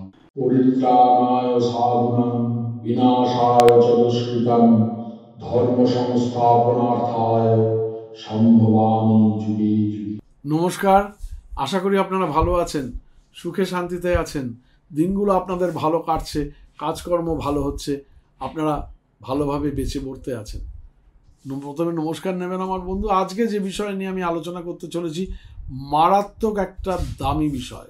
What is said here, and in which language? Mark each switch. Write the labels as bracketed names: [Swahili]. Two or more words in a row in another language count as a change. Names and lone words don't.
[Sanskrit] परित्राणाय साधूनां विनाशाय च दुष्कृतां धर्म संस्थापनार्थाय সম্ভবামি যুগে যুগে। [Bangla] নমস্কার, আশা করি আপনারা ভালো আছেন, সুখে শান্তিতে আছেন, দিনগুলো আপনাদের ভালো কাটছে, কাজকর্ম ভালো হচ্ছে, আপনারা ভালোভাবে বেঁচে পড়তে আছেন। প্রথমে নমস্কার নেবেন আমার বন্ধু। আজকে যে বিষয় নিয়ে আমি আলোচনা করতে চলেছি, মারাত্মক একটা দামি বিষয়।